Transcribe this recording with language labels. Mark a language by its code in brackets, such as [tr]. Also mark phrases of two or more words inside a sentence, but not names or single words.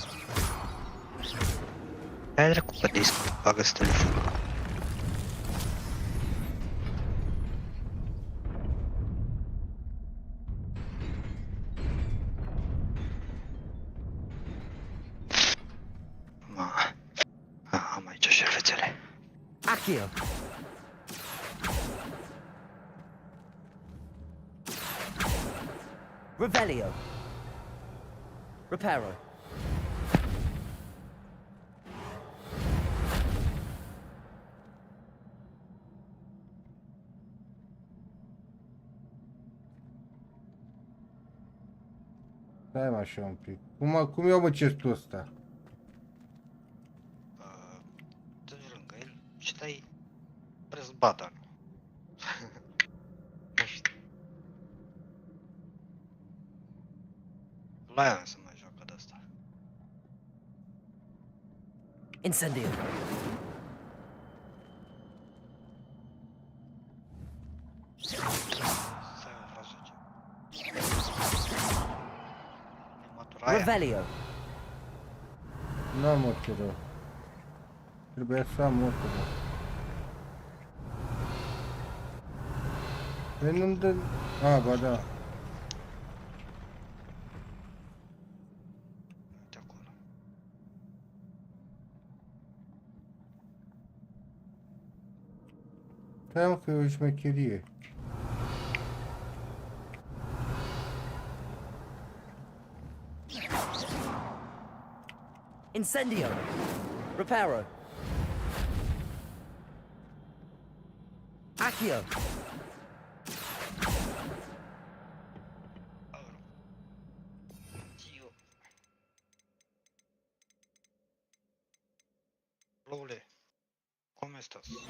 [ro] Hai dracu pe disc, bagă-ți telefonul. Am aici șervețele. Accio. Revelio. Reparo. Stai mă așa un pic. Cum iau mă chestul ăsta? Dă-ți lângă el și dai [en] press button. [ro] Nu știu. La aia se mai joacă de asta. Incendio. Revelio. N-am motorul. Trebuia să am motorul. Păi nu-mi dă... A, ba da. Stai mă că e o șmecherie. Incendio. Reparo. Accio. Lole, come stas?